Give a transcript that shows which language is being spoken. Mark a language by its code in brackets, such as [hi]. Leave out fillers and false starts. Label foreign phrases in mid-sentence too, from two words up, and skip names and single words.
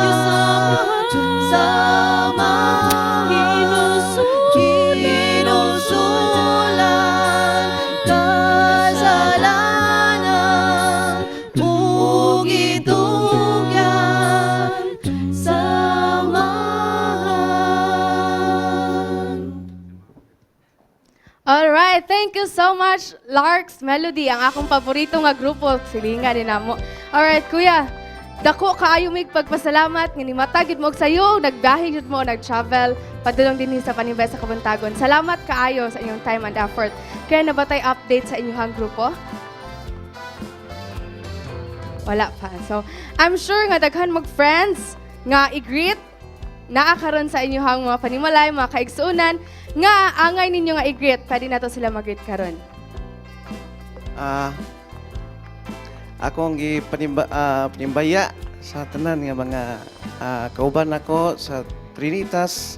[ceb] samahan hinusulan kasalanan ug gitugyan samahan. [en] Alright, thank you so much, Larks Melody, [ceb] ang akong paborito nga grupo. Silingan din namo. Alright, kuya, dako kaayo mig pagpasalamat nga nimatagid mo og sayo, nagbiyahe jud mo, nag-travel, padulong din sa Panimbaya sa Kabuntagon. Salamat kaayo sa inyong [en] time and effort. [ceb] Kaya nabatay update sa inyong grupo? Wala pa. [en] So, I'm sure [ceb] nga daghan mag-friends nga i-greet naa karon sa inyong mga panimalay, mga kaigsuunan, nga angay ninyo nga i-greet. Pwede na to sila mag-greet karon. Akong panimbaya sa tanan nga mga kauban ako sa Trinitas.